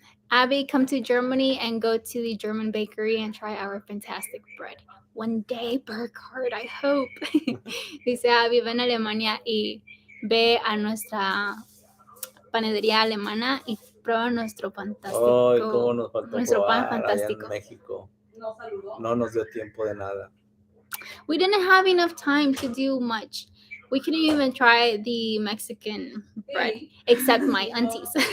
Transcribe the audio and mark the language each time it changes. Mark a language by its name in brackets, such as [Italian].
[English] Abby, come to Germany and go to the German bakery and try our fantastic bread. One day, Burkhard, I hope. [Spanish] Dice Abby, ven a Alemania y ve a nuestra panadería alemana y prueba nuestro fantástico. Ay, cómo nos faltó nuestro pan allá fantástico. en México. No nos dio tiempo de nada. [English] We didn't have enough time to do much. We couldn't even try the Mexican bread, except my aunties.